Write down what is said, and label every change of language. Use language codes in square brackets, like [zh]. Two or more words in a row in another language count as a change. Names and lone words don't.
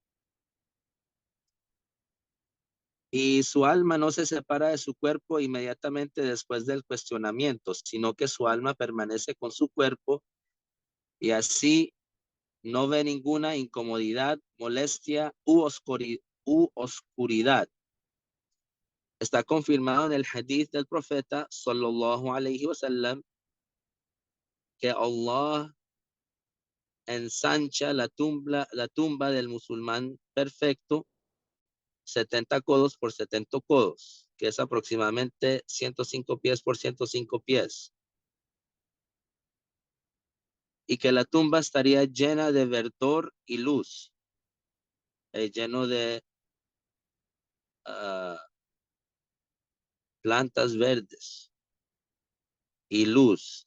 [es] Y su alma no se separa de su cuerpo inmediatamente después del cuestionamiento, sino que su alma permanece con su cuerpo y así no ve ninguna incomodidad, molestia u oscuridad. Está confirmado en el hadith del profeta [ar] صلى الله عليه وسلم [es] que Allah ensancha la tumba del musulmán perfecto 70 codos por 70 codos, que es aproximadamente 105 pies por 105 pies. Y que la tumba estaría llena de verdor y luz, lleno de uh, plantas verdes y luz.